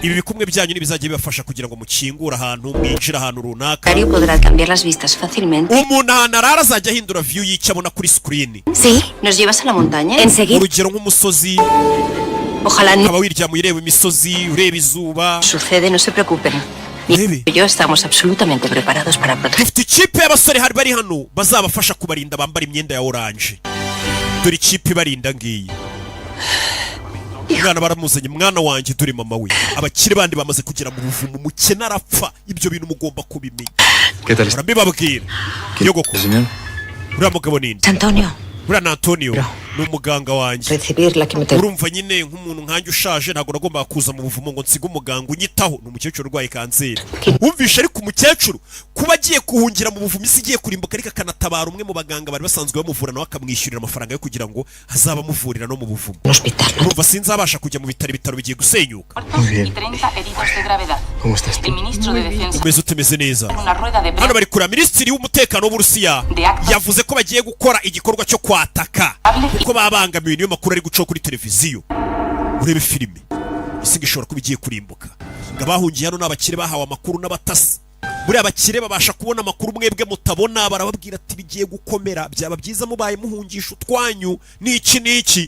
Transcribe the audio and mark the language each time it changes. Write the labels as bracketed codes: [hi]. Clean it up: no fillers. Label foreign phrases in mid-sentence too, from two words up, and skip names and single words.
[rw] ibi bikumwe byanyu nibizajya bibafasha kugira ngo mukingure ahantu, mwinjire ahantu runaka. [es] Mario podrá cambiar las vistas fácilmente. [rw] umuntu ahantu arara azajya ahindura view y'icyo abona kuri screen. [es] Sí, ¿nos llevas a la montaña? Enseguida. [rw] urugero nk'umusozi, [es] Ojalá no [rw] ukaba wiryamuye ureba imisozi, ureba izuba. [es] sucede, no se preocupen. Baby. Y yo estamos absolutamente preparados para proteger. [rw] dufite ikipe y'abasore hari bari hano bazabafasha kubarinda, bambara imyenda ya oranje. dore ikipe ibarinda ngiyi. umwana baramuzanye, mwana wanjye dore mama we. abakire bandi bamaze kugera mu buvumo, umukene arapfa. ibyo bintu mugomba kubimenya. [es] ¿Qué tal está? [rw] urabibabwira. nyogoko, [es] Señor. [rw] uriya mugabo ninde? Antonio, uriya ni Antonio, ni umuganga wanjye. [es] recibir la quimioterapia. [rw] urumva nyine nk'umuntu nkanjye ushaje ntabwo nagombaga kuza mu buvumo ngo nsige umuganga unyitaho. ni umukecuru urwaye kanseri. wumvishe ariko umukecuru kuba agiye kuhungira mu buvumo, isi igiye kurimbuka, ariko akanatabara umwe mu baganga bari basanzwe bamuvura, nawe akamwishyurira amafaranga yo kugira ngo azaba amuvurira no mu buvumo. [es] Un hospital. [rw] urumva sinzabasha kujya mu bitaro, ibitaro bigiye gusenyuka. [es] bien. Y 30 heridos de gravedad. ¿Cómo estás tú? El ministro de Defensa [rw] umeze utemeze neza. [es] en una rueda de [rw] hano [es] prensa [rw] bari kureba minisitiri w'umutekano w'Uburusiya yavuze ko bagiye gukora igikorwa cyo kwataka kuko babangamiwe, niyo makuru ari gucaho kuri televiziyo. urebe filime isi ishobora kuba igiye kurimbuka. Ngo abahungiye hano n'abakire bahawe amakuru n'abatasi. Buriya abakire babasha kubona amakuru mwebwe mutabona, barababwira ati bigiye gukomera, byaba byiza mubaye muhungisha utwanyu n'iki.